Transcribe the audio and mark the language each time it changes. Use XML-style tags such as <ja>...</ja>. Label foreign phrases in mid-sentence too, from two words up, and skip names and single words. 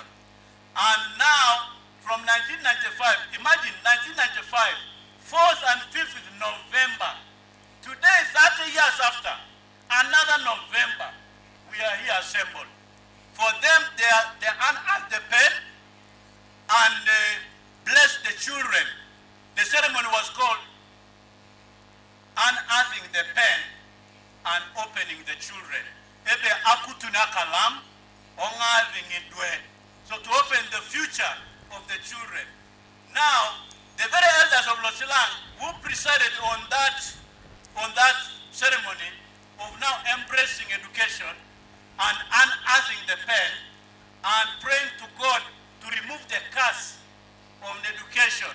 <en>And now, from 1995, imagine 1995, 4th and 5th November, today, 30 years after, another November, we are here assembled. For them, they unearthed the pen and blessed the children. The ceremony was called unearthing the pen and opening the children.</en> <toq>Ebe akutuna kalam, ongaring idwe.</toq> <en>So to open the future of the children. Now, the very elders of Losilang who presided on that ceremony of now embracing education and unearthing the pen and praying to God to remove the curse on education.</en>